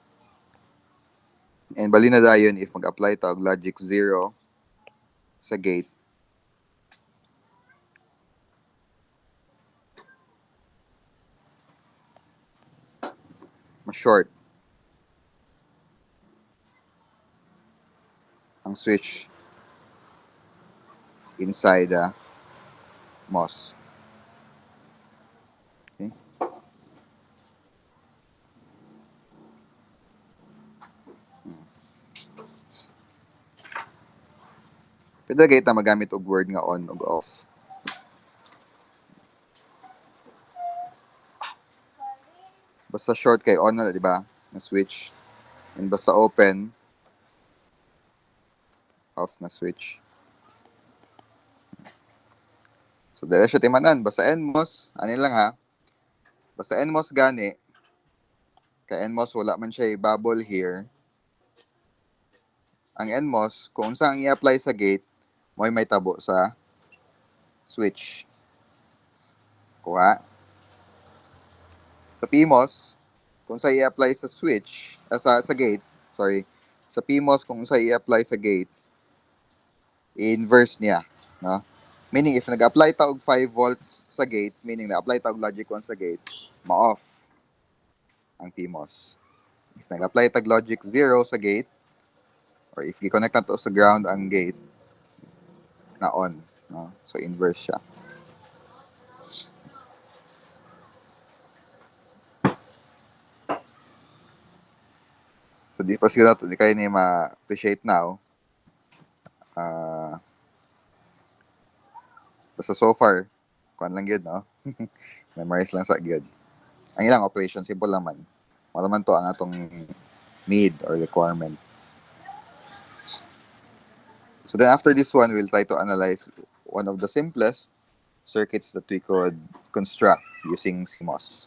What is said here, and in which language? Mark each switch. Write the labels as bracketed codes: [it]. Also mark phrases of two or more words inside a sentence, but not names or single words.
[ceb] And bali na dayon if mag-apply ta og logic 0 sa gate, ma-short ang switch [en] inside the MOS. [ceb] Okay? Pwede gate na magamit og word nga on ug off. Basta short kay on na, di ba? Na switch. And basta open, off na switch. So, dahil siya timanan. Basta NMOS, ano lang ha? Basta NMOS gani, kay NMOS wala man siya [en] bubble here. [ceb] Ang NMOS, kung saan i-apply sa gate, may tabo sa switch. Kuha. Sa PMOS, kung saan i-apply sa switch, sa gate, sorry. Sa PMOS, kung saan i-apply sa gate, i-inverse niya. No? Meaning, if nag-apply ta og 5 volts sa gate, meaning na-apply ta og logic 1 sa gate, ma-off ang PMOS. If nag-apply tag logic 0 sa gate, [en] or if [ceb] i-connect na to sa ground ang gate, na on. No? So, inverse siya. So, di pa siguro di kayo na ma-appreciate now. Basta so far, kuhan lang yun, no? Memorize lang sa good. Ang ilang operation, simple naman. Malaman to ang atong [en] need or requirement. So then after this one, we'll try to analyze one of the simplest circuits that we could construct using CMOS.